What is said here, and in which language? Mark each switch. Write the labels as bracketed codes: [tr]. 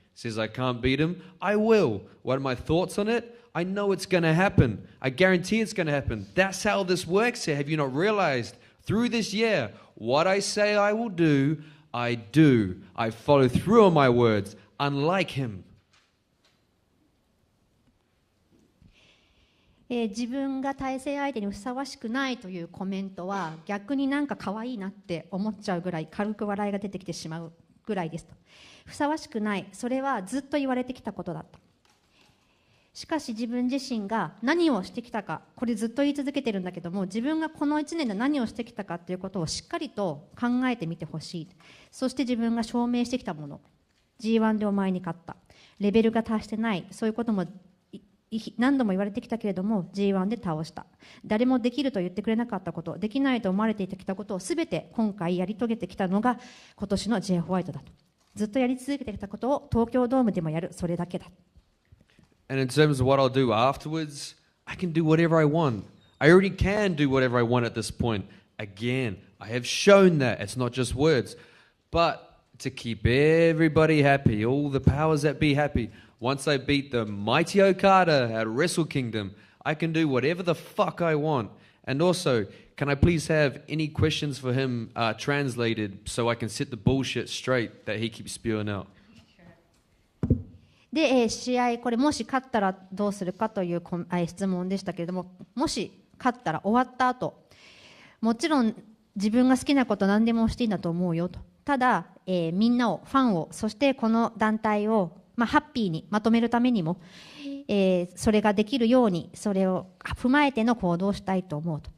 [en] Says I can't beat him. I will. What are my thoughts on it? I know it's going to happen. I guarantee it's going to happen. That's how this works here. Have you not realized? Through this year, what I say I will do, I do. I follow through on my words, unlike him. [ja] 自分が対戦相手にふさわしくないというコメントは逆になんか可愛いなって思っちゃうぐらい軽く笑いが出てきてしまうぐらいですと。ふさわしくない、それはずっと言われてきたことだった。しかし自分自身が何をしてきたか、これずっと言い続けてるんだけども、自分がこの1年で何をしてきたかということをしっかりと考えてみてほしい。そして自分が証明してきたもの、 G1 でお前に勝った、レベルが達してない、そういうことも何度も言われてきたけれども G1 で倒した。誰もできると言ってくれなかったこと、できないと思われてきたことを全て今回やり遂げてきたのが今年の J. ホワイトだと。ずっとやり続けてきたことを東京ドームでもやる、それだけだ。 [en] And in terms of what I'll do afterwards, I can do whatever I want. I already can do whatever I want at this point. Again, I have shown that. It's not just words. But to keep everybody happy, all the powers that be happy, once I beat the mighty Okada at Wrestle Kingdom, I can do whatever the fuck I want. And also, can I please have any questions for him translated so I can set the bullshit straight that he keeps spewing out? [ja] で、試合これもし勝ったらどうするかという質問でしたけれども、もし勝ったら終わった後、もちろん自分が好きなこと何でもしていいんだと思うよと。ただ、みんなを、ファンを、そしてこの団体をハッピーにまとめるためにも、それができるようにそれを踏まえての行動をしたいと思うと。